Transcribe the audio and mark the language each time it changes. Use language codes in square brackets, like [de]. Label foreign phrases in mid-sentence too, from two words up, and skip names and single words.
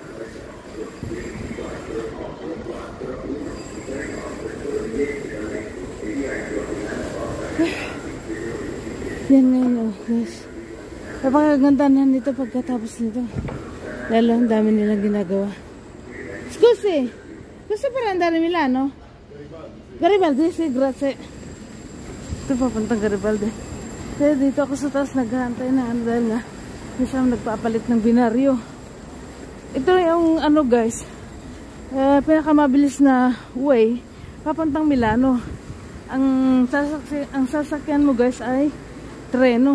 [tl] Yan ngayon guys. Napakaganda na nito pagkatapos nito. Lalo ang dami nilang ginagawa. [it] Scusi per andare a Milano? Garibaldi, sì, grazie. [tl] Ito papuntang Garibaldi. Kaya dito ako sa taas naghahantay na dahil nga hindi siya nagpapalit ng binaryo. Ito yung guys, pinakamabilis na way papuntang Milano. Ang sasakyan mo guys ay treno.